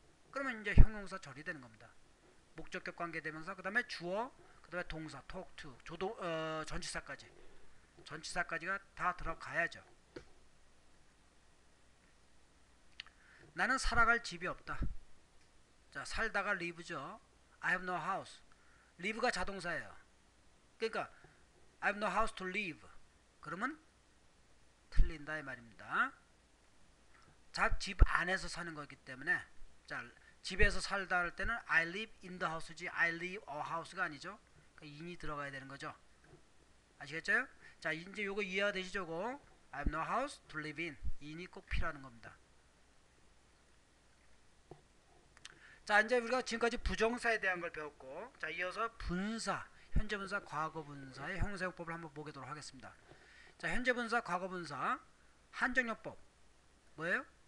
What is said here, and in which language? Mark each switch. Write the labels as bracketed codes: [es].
[ko] 그러면 이제 형용사 처리되는 겁니다. 목적격 관계대명사, 그 다음에 주어, 그 다음에 동사 talk to, 전치사까지. 전치사까지가 다 들어가야죠. 나는 살아갈 집이 없다. 자, 살다가 live죠. [en] I have no house. [ko] live가 자동사예요. [en] 그러니까 I have no house to live. [ko] 그러면 틀린다 이 말입니다. 자, 집 안에서 사는 거기 때문에 자, 집에서 살다 할 때는 [en] I live in the house [ko] 지 [en] I live a house [ko] 가 아니죠. 그러니까 in이 들어가야 되는 거죠. 아시겠죠? 자, 이제 요거 이해가 되시죠? 요거 [en] I have no house to live in. [ko] in이 꼭 필요한 겁니다. 자, 이제 우리가 지금까지 부정사에 대한 걸 배웠고, 자, 이어서 분사, 현재 분사, 과거 분사의 형사용법을 한번 보도록 하겠습니다. 자, 현재 분사, 과거 분사, 한정역법 뭐예요?